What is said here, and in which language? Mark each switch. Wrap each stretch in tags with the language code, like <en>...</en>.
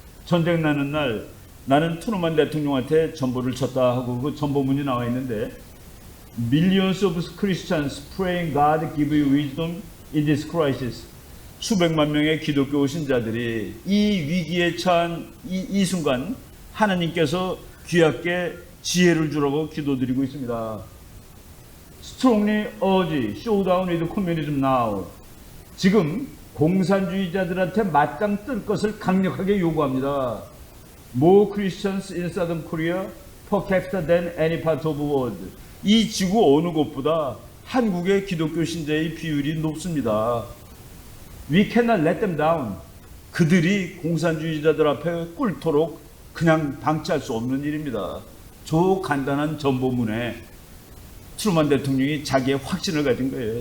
<ko>전쟁 나는 날 나는 트루먼 대통령한테 전보를 쳤다 하고 그 전보문이 나와 있는데</ko> <en>Millions of Christians praying God give you wisdom in this crisis.</en> <ko>수백만 명의 기독교 신자들이 이 위기에 처한 이 순간 하나님께서 귀하게 지혜를 주라고 기도드리고 있습니다.</ko> <en>Strongly urge showdown with communism now.</en> <ko>지금 공산주의자들한테 맞짱 뜰 것을 강력하게 요구합니다.</ko> <en>More Christians in Southern Korea per capita than any part of the world.</en> <ko>이 지구 어느 곳보다 한국의 기독교 신자의 비율이 높습니다.</ko> <en>We cannot let them down.</en> <ko>그들이 공산주의자들 앞에 꿇도록 그냥 방치할 수 없는 일입니다. 저 간단한 전보문에 트루먼 대통령이 자기의 확신을 가진 거예요.</ko>